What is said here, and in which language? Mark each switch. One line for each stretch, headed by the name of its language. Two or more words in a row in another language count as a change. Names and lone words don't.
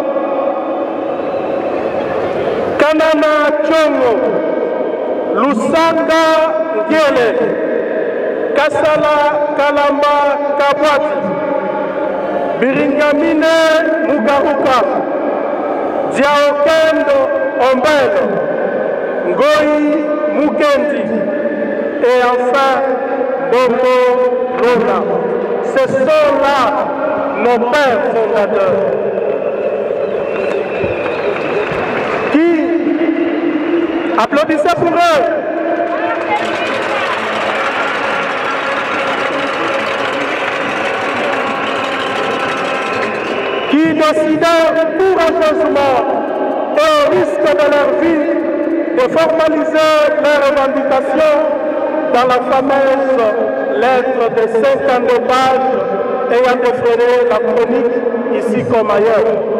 French: Kanana Chongo, Lusanga Ngele, Kasala Kalamba Kabwati, Biringamine Mugaruka, Diaokendo Ombelo, Ngoi Mukendi et enfin Bobo Lola. Ce sont là nos pères fondateurs qui applaudissaient pour eux. Qui décidèrent courageusement et au risque de leur vie de formaliser leurs revendications dans la fameuse lettre de 52 pages ayant défrayé la chronique ici comme ailleurs.